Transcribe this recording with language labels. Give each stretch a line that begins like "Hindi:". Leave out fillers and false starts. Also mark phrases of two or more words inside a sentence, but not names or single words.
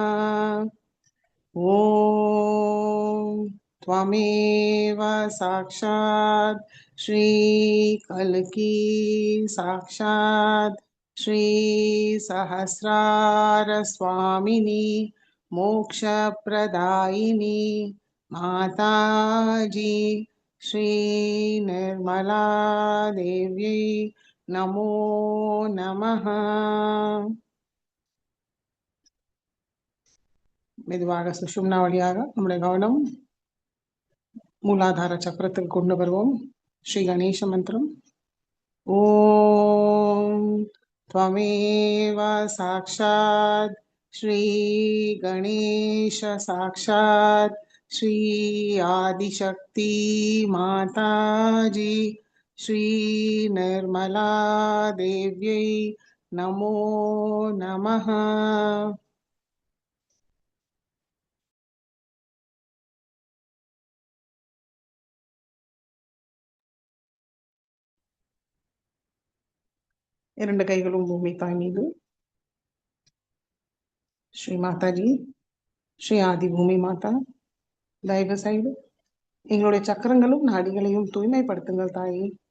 Sanskrit: ॐ त्वमेव साक्षात् श्री कल्की साक्षात् श्री सहस्रार स्वामिनी मोक्षप्रदायिनी माताजी श्री निर्मला देव्यै नमो नमः.
Tamil: மெதுவாக சுஷும்னா வழியாக நம்முடைய கவனம் மூலாதார சக்கரத்தில் கொண்டு வருவோம். ஸ்ரீ கணேச மந்திரம்.
Sanskrit: ஓம் त्वमेव साक्षात् श्री गणेश साक्षात् श्री आदिशक्ति माताजी श्री निर्मला देव्यै नमो नमः.
Tamil: இரண்டு கைகளும் பூமி தாய் மீது. ஸ்ரீ மாதாஜி, ஸ்ரீ ஆதி பூமி மாதா, தயவு செய்து எங்களுடைய சக்கரங்களும் நாடிகளையும் தூய்மைப்படுத்துங்கள் தாயே.